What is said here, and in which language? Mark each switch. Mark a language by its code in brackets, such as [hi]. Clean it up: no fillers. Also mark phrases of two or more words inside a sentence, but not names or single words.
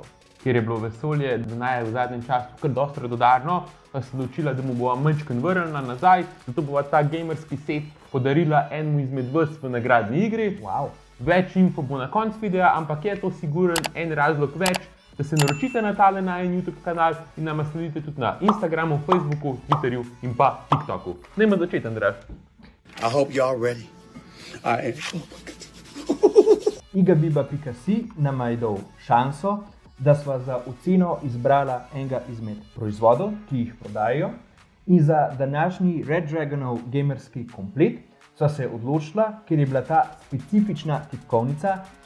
[sl] Ker je bilo vesolje v zadnjem času kar dosti radodarno, pa se odločila, da mu bova mančken vrnila nazaj, zato bova ta gamerski set podarila enemu izmed vas v nagradni igri. Wow. Več info bo na koncu videa, ampak je to siguren en razlog več, da se naročite na tale najin YouTube kanal in nama sledite tudi na Instagramu, Facebooku, Twitterju in pa TikToku. Dajmo začeti, Andraž. [en] I hope y'all ready. I am. [sl] Igabiba.si nama je dal šanso, da sva za oceno izbrala enega izmed proizvodov, ki jih prodajajo, in za današnji Red Dragonov gamerski komplet sva se odločila, ker je bila ta specifična tipkovnica